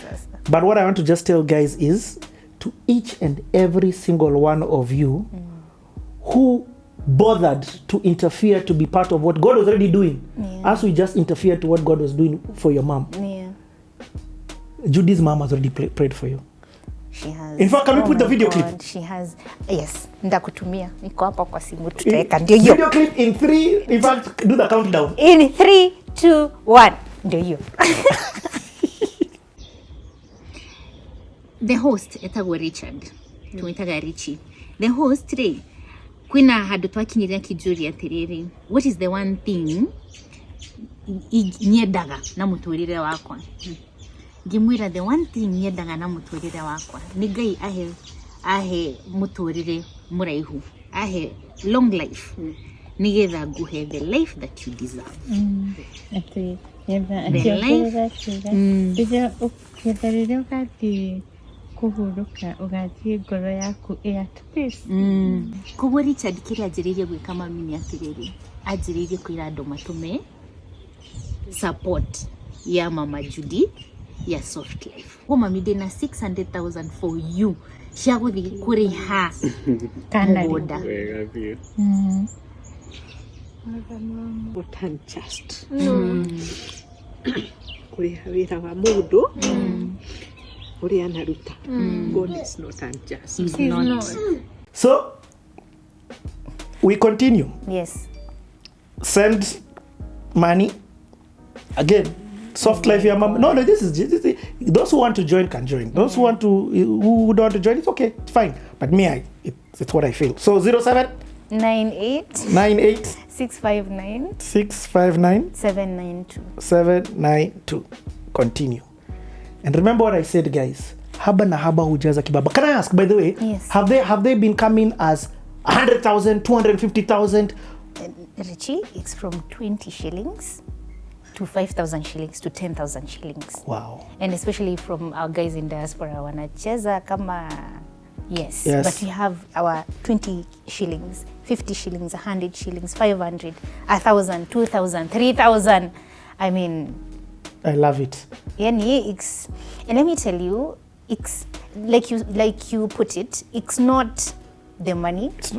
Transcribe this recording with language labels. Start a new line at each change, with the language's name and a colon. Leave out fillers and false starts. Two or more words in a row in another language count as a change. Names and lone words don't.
English: But what I want to just tell guys is, to each and every single one of you who bothered to interfere to be part of what God was already doing, as we just interfered to what God was doing for your mom. Yeah. Judy's mom has already prayed for you. She has. In fact, can we put the video clip? She has. Yes.
Kikuyu: Ndakutumia.
Swahili: Niko hapa kwa simu tutaweka. Ndio hiyo.
English: Video clip in 3. In fact, do the countdown. In 3, 2, 1.
Swahili: Ndio hiyo.
English: The host etagwo Richard. Tumetaga Richie. The host today.
Kikuyu: Kwina handu twakinyira kijuri atiriri.
English: What is the one thing
Kikuyu: nyendaga na muturire wakwa? Ngimwira
English: the one thing
Kikuyu: nyendaga na muturire wakwa ni Ngai ahe muturire muraihu, ahe
English: long life,
Kikuyu: nigetha nguhe
English: the life that you deserve.
Kikuyu: Ati yeba ati ukitharire ukati kuhuruka ugathie ngoro yaku
English: at peace.
Kikuyu: Koguo Richard kĩrĩa anjĩrĩirie gwĩka mami nĩ atĩrĩrĩ, anjĩrĩirie kwĩra andũ matume support ya mama Judy ya soft life. Mami ndĩna 600,000
English: for you
Kikuyu: cia gũthiĩ kũrĩha mũgũnda.
English: But unjust.
Kikuyu: Kũrĩha wĩra wa mũndũ ũrĩa anaruta.
English: God is not unjust. He's not. So, we continue. Yes. Send money. Again, soft life, your mom. No, this is those who want to join can join. Those who don't want to join, it's okay, it's fine. But me, it's what I feel. So 07 98 659 659 792. 792. Continue. And remember what I said, guys.
Swahili: Haba na haba hujaza kibaba.
English: Can I ask, by the way, yes, have they been coming as 100,000, 250,000? Richie, it's from 20 shillings to 5,000 shillings to 10,000 shillings. Wow. And especially from our guys in diaspora,
Swahili: wanacheza kama
English: yes. But we have our 20 shillings, 50 shillings, 100 shillings, 500, 1,000, 2,000, 3,000. I mean, I love it. And let me tell you, it's like you put it, it's not the money.